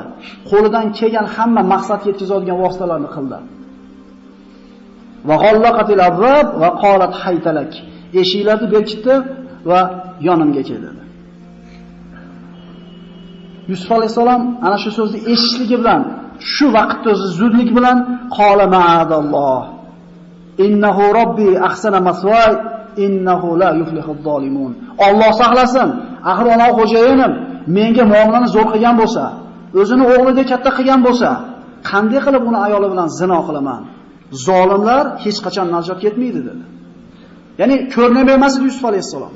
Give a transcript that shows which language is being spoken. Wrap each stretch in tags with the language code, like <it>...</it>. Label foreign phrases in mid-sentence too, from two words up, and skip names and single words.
<uz>Qo'lidan kelgan hamma maqsadga yetkazadigan vositalarni qildi.</uz> <ar>وغلقت الأبواب وقالت هيت لك.</ar> <uz>Eshiklarni berkitdi va yonimga kel dedi. Yusuf alayhisalom ana shu so'zni eshitishligi bilan, shu vaqtda o'zi zudlik bilan</uz> <ar>قال معاذ الله. إنه ربي أحسن مثواي إنه لا يفلح الظالمون.</ar> <uz>Alloh saqlasin. Axir ona xo'jayinim menga muomalani zo'r qilgan bo'lsa, o'zini o'g'lidek katta qilgan bo'lsa, qanday qilib uni ayoli bilan zino qilaman? Zolimlar hech qachon najot yetmaydi dedi. Ya'ni ko'rnab emas edi Yusuf alayhisalom.</uz>